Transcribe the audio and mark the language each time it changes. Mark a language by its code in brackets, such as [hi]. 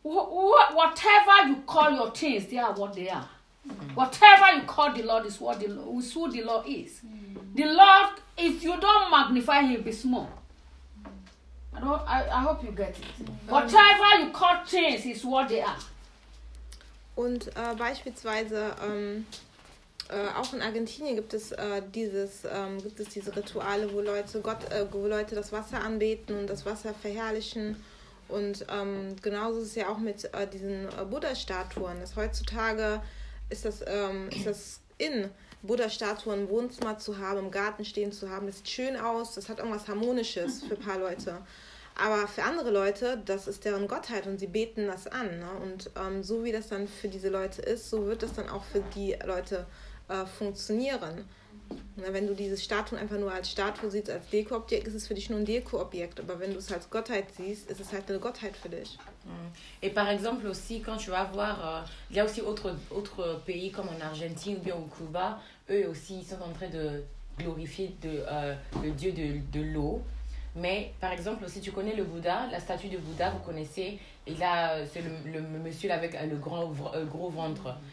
[en] Whatever you call your things, they are what they are. Mm-hmm. Whatever you call the Lord is who the Lord is. Mm-hmm. The Lord, if you don't magnify him, be small. Mm-hmm. I hope you get it. Mm-hmm. Whatever you call things is what they are. [de] Und beispielsweise auch in Argentinien gibt es diese Rituale, wo Leute Leute das Wasser anbeten und das Wasser verherrlichen. Und genauso ist es ja auch mit diesen Buddha-Statuen. Das heutzutage ist das in Buddha-Statuen im Wohnzimmer zu haben, im Garten stehen zu haben. Das sieht schön aus, das hat irgendwas Harmonisches für ein paar Leute. Aber für andere Leute, das ist deren Gottheit und sie beten das an. Ne? Und so wie das dann für diese Leute ist, so wird das dann auch für die Leute funktionieren. Na, wenn du diese Statue einfach nur als Statue siehst, als Deko-Objekt, ist es für dich nur ein Deko-Objekt. Aber wenn du es als Gottheit siehst, ist es halt eine Gottheit für dich. [fr] Et par exemple aussi, quand tu vas voir, il y a aussi autres pays comme en Argentine ou bien au Cuba, eux aussi ils sont en train de glorifier le dieu de l'eau. Mais par exemple, si tu connais le Bouddha, la statue de Bouddha, vous connaissez, et là c'est le monsieur avec le gros ventre.